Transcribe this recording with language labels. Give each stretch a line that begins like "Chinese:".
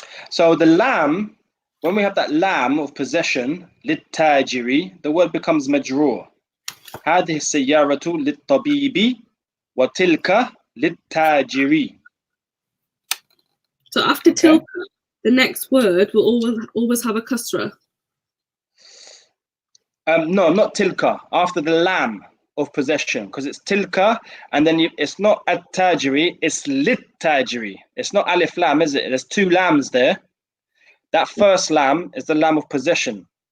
English: So the lam, when we have that lam of possession, للتاجر, the word becomes majroor.
Arabic: هذه السيارة للطبيب وتلك للتاجر.
English: So after tilka, the next word will always have a kasra. No, not tilka. After the lam of possession, because it's tilka, and then it's not at-tajiri, it's lit-tajiri. It's not alif lam, is it? There's two lams there. That first lam is the lam of possession.